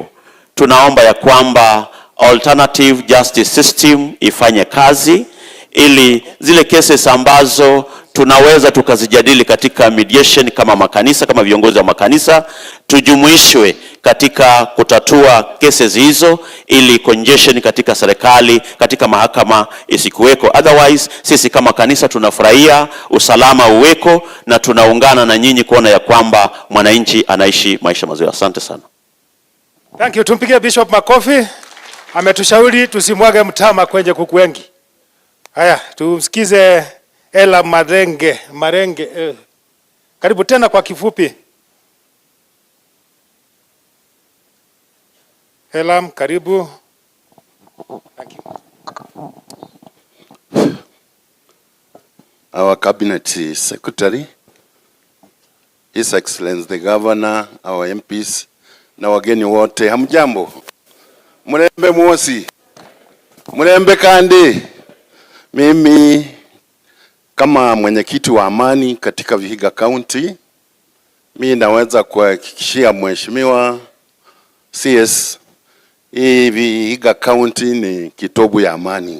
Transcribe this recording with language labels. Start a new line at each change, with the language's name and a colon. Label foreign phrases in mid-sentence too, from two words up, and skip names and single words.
Swahili: Tunaomba ya kwamba
English: alternative justice system
Swahili: ifanye kazi, ili zile cases ambazo tunaweza tukazijadili katika mediation kama makanisa, kama viongozi wa makanisa, tujumuishwe katika kutatua cases hizo, ili congestion katika serikali, katika mahakama isikuweko. Otherwise sisi kama kanisa tunafurahia usalama uweko, na tunaungana na nyinyi kuona ya kwamba mwananchi anaishi maisha mazuri. Asante sana.
English: Thank you.
Swahili: Tumpigie Bishop makofi. Ametushauri tusimwage mtama kwenye kuku wengi. Haya, tumsikize Ela Marenge. Karibu tena kwa kifupi. Elam, karibu.
English: Thank you. Our Cabinet Secretary, His Excellency the Governor, our MPs,
Swahili: na wageni wote, hamjambo?
Luyia: Murembe mwosi, murembe kandi.
Swahili: Mimi kama mwenyekiti wa amani katika Vihiga County, mimi naweza kuhakikishia mheshimiwa CS, hii Vihiga County ni kitovu ya amani.